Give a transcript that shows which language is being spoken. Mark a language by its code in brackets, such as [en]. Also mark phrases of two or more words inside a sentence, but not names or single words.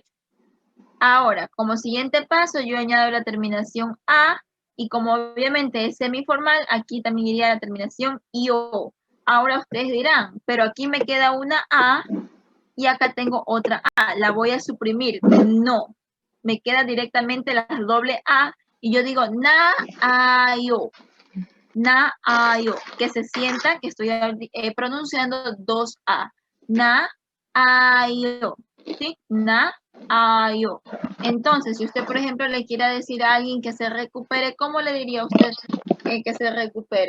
[es] Ahora, como siguiente paso, yo añado la terminación A y como obviamente es semiformal, aquí también iría la terminación IO. Ahora ustedes dirán, pero aquí me queda una A y acá tengo otra A, ¿la voy a suprimir? No, me queda directamente la doble A y yo digo na-a-yo, na-a-yo, que se sienta que estoy pronunciando dos A, na-a-yo, ¿sí? Na-a-yo. Entonces, si usted, por ejemplo, le quiera decir a alguien que se recupere, ¿cómo le diría a usted que se recupere?